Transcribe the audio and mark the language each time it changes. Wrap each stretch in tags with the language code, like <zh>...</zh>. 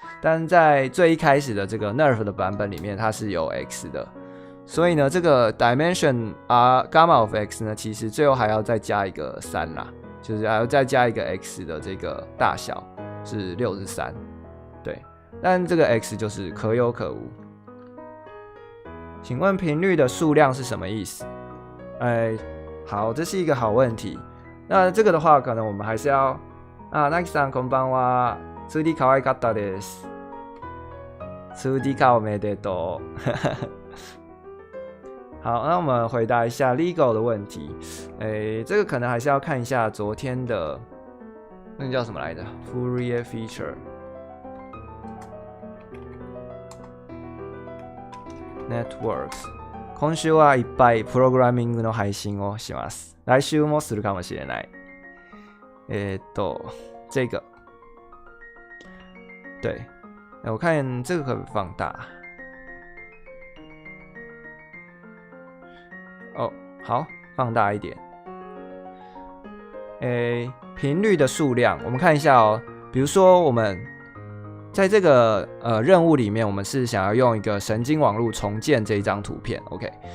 <zh>但在最一开始的这个 NERF 的版本里面，它是有 x 的，所以呢，这个 dimension gamma of x 呢，其实最后还要再加一个3啦，就是还要再加一个 x 的这个大小是63，对，但这个 x 就是可有可无。请问频率的数量是什么意思？好，这是一个好问题。那这个的话，可能我们还是要Nakiさん</zh> <ja>こんばんは。 2D 可愛かったです。2D 化おめでとう。</ja> <zh>好，那我们回答一下 legal 的问题。这个可能还是要看一下昨天的那个叫什么来着 ？Fourier feature。</zh> <en>Networks。</en> <ja>今週はいっぱいプログラミングの配信をします。来週もするかもしれない。</ja> <zh>这个，对，我看这个可不可以放大？哦，好，放大一点。频率的数量，我们看一下哦。比如说我们在这个任务里面，我们是想要用一个神经网络重建这一张图片 ，OK？</zh>